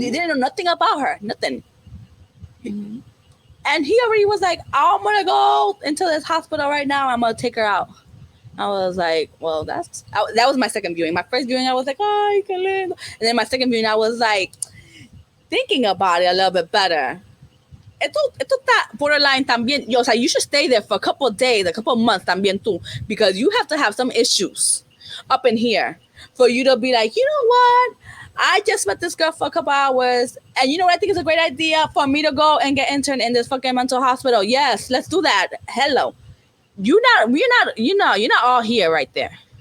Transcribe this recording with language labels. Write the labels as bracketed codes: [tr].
[en] He didn't know nothing about her, nothing. Mm-hmm. And he already was like, I'm going to go into this hospital right now. I'm going to take her out. I was like, well, that was my second viewing. My first viewing, I was like, ay, qué lindo. And then my second viewing, I was like, thinking about it a little bit better. [es] esto está borderline también. [en] Yo, o sea, you should stay there for a couple of days, a couple of months también too, because you have to have some issues up in here for you to be like, you know what? I just met this girl for a couple hours, and you know what I think is a great idea for me to go and get interned in this fucking mental hospital. Yes, let's do that. Hello, you're not all here right there.